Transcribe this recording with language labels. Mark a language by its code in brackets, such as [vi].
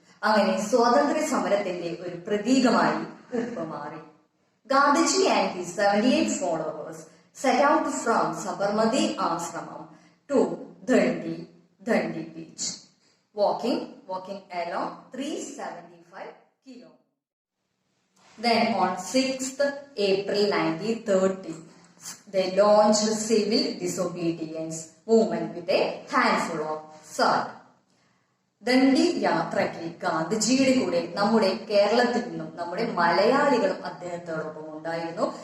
[ml] അങ്ങനെ സ്വാതന്ത്ര്യ സമരത്തിന്റെ ഒരു പ്രതീകമായി ഉപ്പ് മാറി. [en] Gandhiji and his 78 followers set out from Sabarmati Ashramam to Dandi beach, walking along 375 kilometers. Then on 6th April 1930, they launched civil disobedience movement with a handful of salt. [ml] Dandi യാത്രയ്ക്ക് ഗാന്ധിജിയുടെ കൂടെ നമ്മുടെ കേരളത്തിൽ നിന്നും നമ്മുടെ മലയാളികളും അദ്ദേഹത്തോടൊപ്പം ഉണ്ടായിരുന്നു.